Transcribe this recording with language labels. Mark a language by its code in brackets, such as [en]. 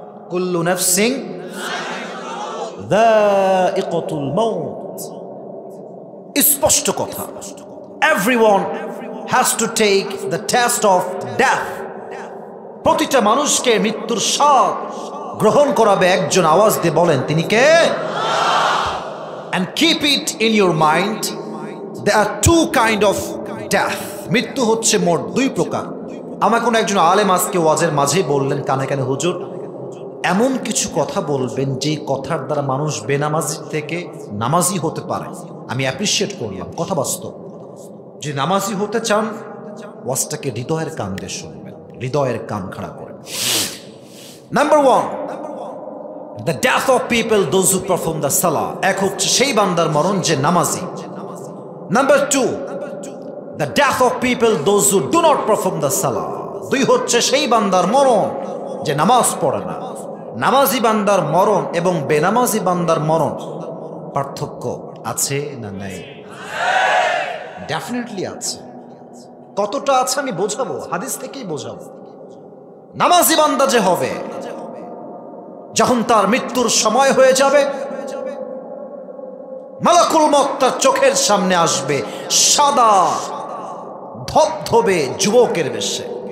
[ar] কুল্লু নাফসিন যায়িকাতুল মাউত। [bn] স্পষ্ট কথা, [en] Everyone has to take the taste of death. [bn] প্রতিটা মানুষকে মৃত্যুর স্বাদ গ্রহণ করাবে একজন। আওয়াজ দিয়ে বলেন তিনি কে? [en] And keep it in your mind, there are two kind of death. [bn] মৃত্যু হচ্ছে মোট দুই প্রকার। আমার কোন একজন আলেম আজকে ওয়াজের মাঝেই বললেন কানে কানে, হুজুর এমন কিছু কথা বলবেন যে কথার দ্বারা মানুষ বেনামাজি থেকে নামাজি হতে পারে। আমি অ্যাপ্রিসিয়েট করলাম, কথা বাস্তব। যে নামাজি হতে চান, ওয়াজটাকে হৃদয়ের কান দিয়ে শুনবেন, হৃদয়ের কান খাড়া করেন। [en] Number one, the death of people those who perform the salah. [bn] এক হচ্ছে সেই বান্দার মরণ যে নামাজি। [en] Number two, the death of people those who do not perform the salah. [bn] দুই হচ্ছে সেই বান্দার মরণ যে নামাজ পড়ে না। নামাজি বান্দার মরণ এবং বেনামাজি বান্দার মরণ পার্থক্য আছে না নাই? ডেফিনেটলি আছে। কতটা আছে আমি বোঝাবো, হাদিস থেকেই বোঝাবো। নামাজি বান্দা যে হবে, যখন তার মৃত্যুর সময় হয়ে যাবে, মালাকুল মউত তার চোখের সামনে আসবে সাদা ধবধবে যুবকের বেশে।